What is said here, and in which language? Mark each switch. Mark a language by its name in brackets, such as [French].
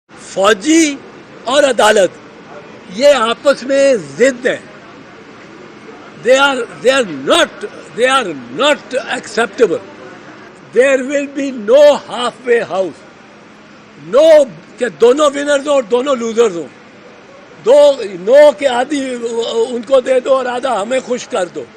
[Urdu] فوجی اور عدالت یہ آپس میں ضد ہے. [English] They are not acceptable. There will be no halfway house. [Urdu] No کہ دونوں ونرز ہوں اور دونوں لوزرز ہوں. نو کہ آدھی ان کو دے دو اور آدھا ہمیں خوش کر دو.